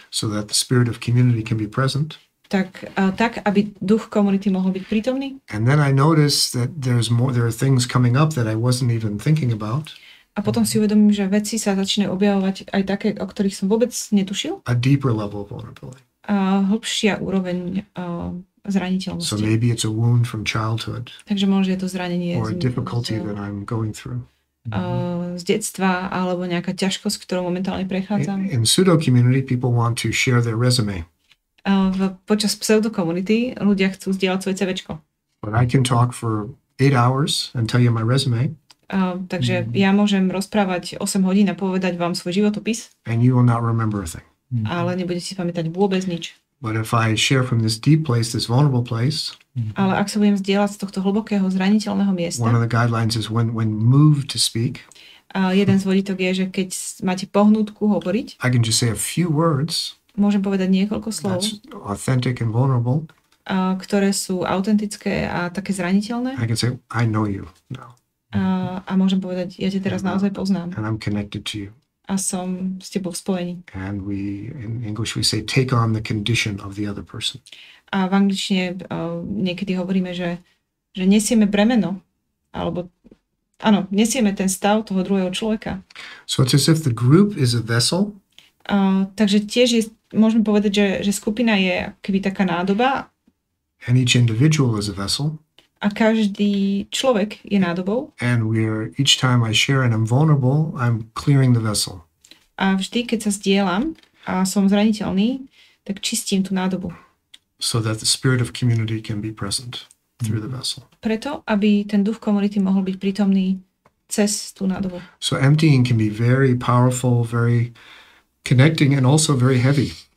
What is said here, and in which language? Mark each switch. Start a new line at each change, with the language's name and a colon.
English: So that the spirit of community can be present.
Slovak: Tak, aby duch komunity mohol byť prítomný.
English: And then I notice that there are things coming up that I wasn't even thinking about.
Slovak: A potom si uvedomím, že veci sa začínajú objavovať aj také, o ktorých som vôbec netušil.
English: A deeper level of vulnerability.
Slovak: A hlbšia úroveň zraniteľnosti.
English: So maybe it's a wound from childhood.
Slovak: Takže možno je to zranenie
English: or a difficulty that I'm going through.
Slovak: Z detstva alebo nejaká ťažkosť, ktorou momentálne prechádzam.
English: In pseudo community people want to share their resume.
Slovak: Počas pseudokomunity ľudia chcú zdieľať svoje CVčko.
English: But I can talk for 8 hours and tell you my resume.
Slovak: Takže ja môžem rozprávať 8 hodín a povedať vám svoj životopis.
English: And you will not remember a thing.
Slovak: Ale nebudete si pamätať vôbec nič.
English: But if I share from this deep place, this vulnerable place,
Slovak: ale ak sa budem zdieľať z tohto hlbokého zraniteľného miesta,
English: one of the guidelines is when moved to speak.
Slovak: Jeden z vodítok je, že keď máte pohnútku hovoriť,
English: I can just say a few words.
Slovak: Môžem povedať niekoľko slov,
English: authentic and vulnerable,
Slovak: ktoré sú autentické a také zraniteľné.
English: I can say, I know you now.
Slovak: A môžem povedať, ja ťa teraz naozaj poznám.
English: And I'm connected to you.
Slovak: A som s tebou v spojení.
English: And in English we say, take on the condition of the other person.
Slovak: A v angličtine niekedy hovoríme, že nesieme bremeno, alebo áno, nesieme ten stav toho druhého človeka.
English: So it's as if the group is a vessel.
Slovak: Takže tiež môžeme povedať, že skupina je keby taká nádoba.
English: And each individual is a vessel.
Slovak: A každý človek je nádobou.
English: And each time I share and I'm vulnerable, I'm clearing the vessel.
Slovak: A vždy, keď sa zdieľam a som zraniteľný, tak čistím tú nádobu.
English: So that the spirit of community can be present through the vessel.
Slovak: Preto, aby ten duch komunity mohol byť prítomný cez tú nádobu.
English: So emptying can be very powerful, very connecting and also very heavy.